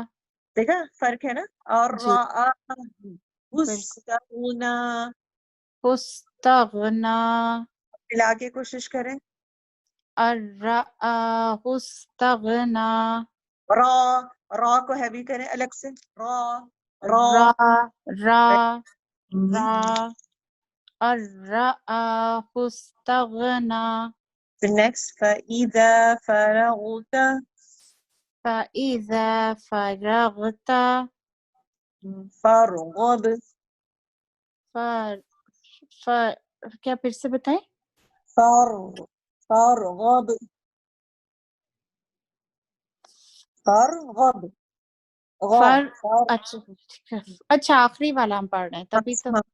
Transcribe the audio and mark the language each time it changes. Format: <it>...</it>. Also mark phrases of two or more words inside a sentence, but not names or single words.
<ur>دیکھا فرق ہے نا. اور جی بالکل. استغنا. ملا کے کوشش کریں.</ur> <ar>الراء استغنا.</ar> <ur>را کو ہیوی کریں الگ سے.</ur> <ar>را را را الراء استغنا. نیکسٹ فَإِذَا فَرَغْتَ. فَإِذَا فرغت. فَارْغَب.</ar> <ur>کیا پھر سے بتائیں؟</ur> <ar>فَارْغَب. فَارْغَب.</ar> <ur>اچھا آخری والا ہم پڑھ رہے ہیں تبھی تو.</ur>